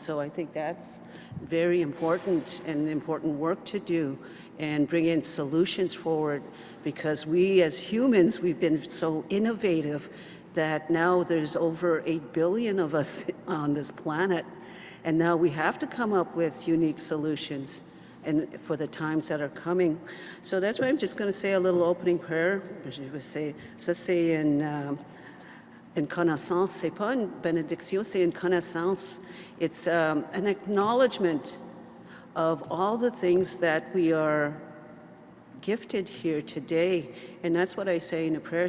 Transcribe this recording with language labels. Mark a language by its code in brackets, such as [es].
[en] So I think that's very important and important work to do and bring in solutions forward, because we as humans, we've been so innovative that now there's over 8 billion of us on this planet. And now we have to come up with unique solutions and for the times that are coming. So that's why I'm just going to say a little opening prayer. [fr] Je vais [en] say, [fr] ça c'est une connaissance, c'est pas une bénédiction, c'est une connaissance. [en] It's an acknowledgement of all the things that we are gifted here today. And that's what I say in a prayer.